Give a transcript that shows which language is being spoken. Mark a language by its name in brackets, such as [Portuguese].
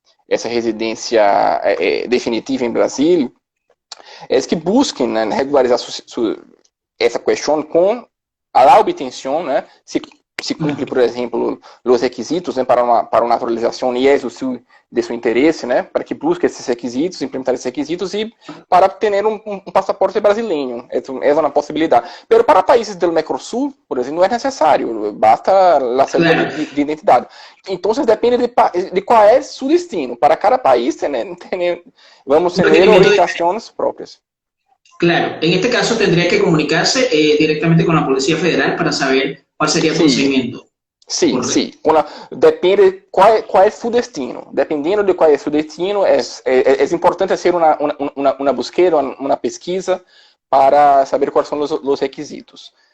[Portuguese] essa residência definitiva em Brasil, é que busquem, né, regularizar essa questão com a obtenção, né, se cumpre, por exemplo, os requisitos, né, para uma naturalização e é de seu interesse, né, para que busque esses requisitos, implementar esses requisitos e para ter um passaporte brasileiro. É uma possibilidade. Mas para países do Mercosul, por exemplo, não é necessário, basta a cédula de identidade. Então, depende de qual é seu destino. Para cada país, vamos ter orientações próprias. [Spanish] Claro, en este caso tendría que comunicarse directamente con la Policía Federal para saber cuál sería el procedimiento. [Portuguese] Sim, sim. Depende qual é seu destino. Dependendo de qual é seu destino, é importante fazer uma busca, uma pesquisa para saber quais são os requisitos.